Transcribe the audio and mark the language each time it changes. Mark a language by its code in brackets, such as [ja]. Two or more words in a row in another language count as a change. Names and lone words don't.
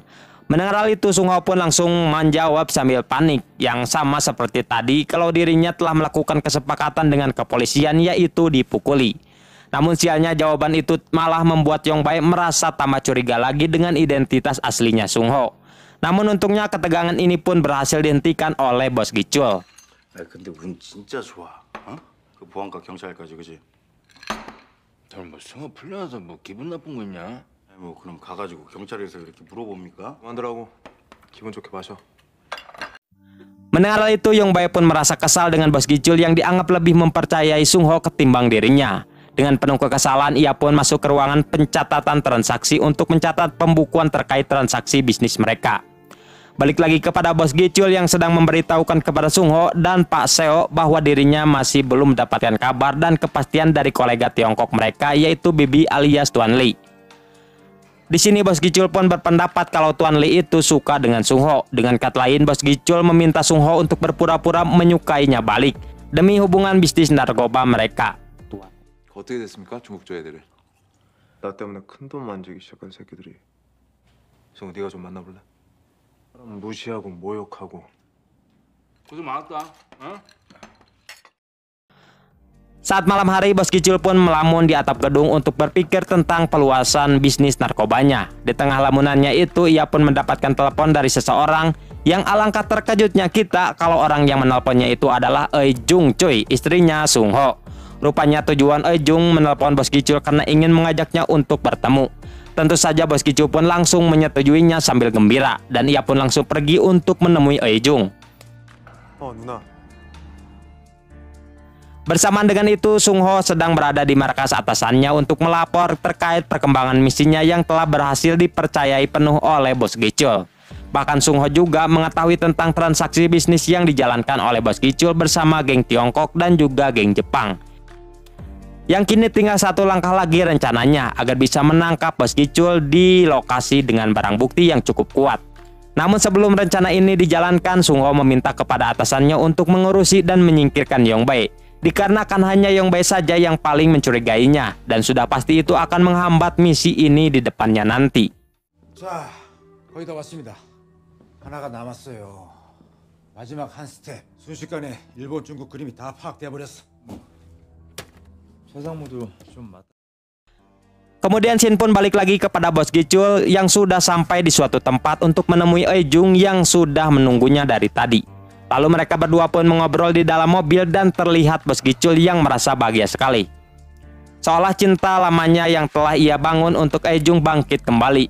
[id] Mendengar hal itu Sung Ho pun langsung menjawab sambil panik yang sama seperti tadi kalau dirinya telah melakukan kesepakatan dengan kepolisian yaitu dipukuli. Namun sialnya jawaban itu malah membuat Yong Bae merasa tambah curiga lagi dengan identitas aslinya Sung Ho. Namun untungnya ketegangan ini pun berhasil dihentikan oleh Bos Gicul. [ko] 근데 운 진짜 좋아. 어? 그 보안과 경찰까지 그지? 너는 뭐 승호 풀려나서 뭐 기분 나쁜 거 있냐? 뭐 그럼 가가지고 경찰에서 이렇게 물어봅니까? 그만두라고. 기분 좋게 마셔. [id] Mendengar hal itu Yong Bae pun merasa kesal dengan Bos Gicul yang dianggap lebih mempercayai Sung Ho ketimbang dirinya. Dengan penuh kekesalan, ia pun masuk ke ruangan pencatatan transaksi untuk mencatat pembukuan terkait transaksi bisnis mereka. Balik lagi kepada Bos Gicul yang sedang memberitahukan kepada Sung Ho dan Pak Seo bahwa dirinya masih belum mendapatkan kabar dan kepastian dari kolega Tiongkok mereka yaitu Bibi alias Tuan Lee. Di sini Bos Gicul pun berpendapat kalau Tuan Lee itu suka dengan Sung Ho. Dengan kata lain, Bos Gicul meminta Sung Ho untuk berpura-pura menyukainya balik demi hubungan bisnis narkoba mereka. [ko] 어떻게 됐습니까? 중국조 애들을. 나 때문에 큰 돈 만지기 시작한 새끼들이. 성우 네가 좀 만나볼래? 사람 무시하고 모욕하고. 고생 많았다. 어? [id] Saat malam hari, Bos Gicul pun melamun di atap gedung untuk berpikir tentang peluasan bisnis narkobanya. Di tengah lamunannya itu, ia pun mendapatkan telepon dari seseorang yang alangkah terkejutnya kita kalau orang yang menelponnya itu adalah Eui Jung Choi, istrinya Sung Ho. Rupanya tujuan Eui Jung menelpon Bos Gicul karena ingin mengajaknya untuk bertemu. Tentu saja Bos Gicul pun langsung menyetujuinya sambil gembira dan ia pun langsung pergi untuk menemui Eui Jung. [ko] 어 누나. [id] Bersamaan dengan itu, Sung Ho sedang berada di markas atasannya untuk melapor terkait perkembangan misinya yang telah berhasil dipercayai penuh oleh Bos Gicul. Bahkan Sung Ho juga mengetahui tentang transaksi bisnis yang dijalankan oleh Bos Gicul bersama geng Tiongkok dan juga geng Jepang. Yang kini tinggal satu langkah lagi rencananya agar bisa menangkap Bos Gicul di lokasi dengan barang bukti yang cukup kuat. Namun sebelum rencana ini dijalankan, Sung Ho meminta kepada atasannya untuk mengurusi dan menyingkirkan Yong Bae. Dikarenakan hanya Yong Bae saja yang paling mencurigainya dan sudah pasti itu akan menghambat misi ini di depannya nanti. [ko] 자, 거의 다 왔습니다. 하나가 남았어요. 마지막 한 스텝. 순식간에 일본, 중국 그림이 다 파악돼 버렸어. 최상무도 좀 맞. [id] Kemudian Shin pun balik lagi kepada Bos Gicul yang sudah sampai di suatu tempat untuk menemui Eui Jung yang sudah menunggunya dari tadi. Lalu mereka berdua pun mengobrol di dalam mobil dan terlihat Bos Gicul yang merasa bahagia sekali. Seolah cinta lamanya yang telah ia bangun untuk Eui Jung bangkit kembali.